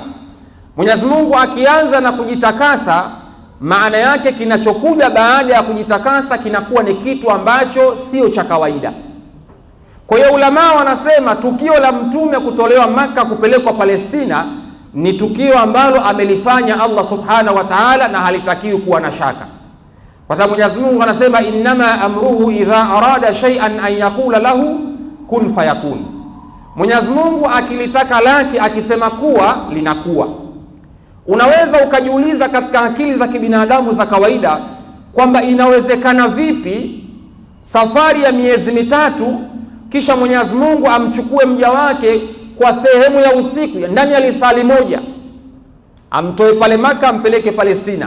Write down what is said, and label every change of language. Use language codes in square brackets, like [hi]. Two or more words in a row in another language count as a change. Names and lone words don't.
[sw] Mwenyezi Mungu akianza na kujitakasa, maana yake kinachokuja baada ya kujitakasa kinakuwa ni kitu ambacho sio cha kawaida. Kwa hiyo ulama wanasema tukio la mtume kutolewa Maka kupelekwa Palestina ni tukio ambalo amelifanya Allah [ar] subhanahu wa ta'ala, [sw] na halitakiwi kuwa na shaka, kwa sababu Mwenyezi Mungu anasema [ar] innama amruhu idha arada shay'an an yaqula lahu kun fayakun. [sw] Mwenyezi Mungu akilitaka lake, akisema kuwa, linakuwa. Unaweza ukajiuliza katika akili za kibinadamu za kawaida kwamba inawezekana vipi safari ya miezi 3 kisha Mwenyezi Mungu amchukue mja wake kwa sehemu ya usiku ndani ya lisali moja, amtoe pale Maka ampeleke Palestina?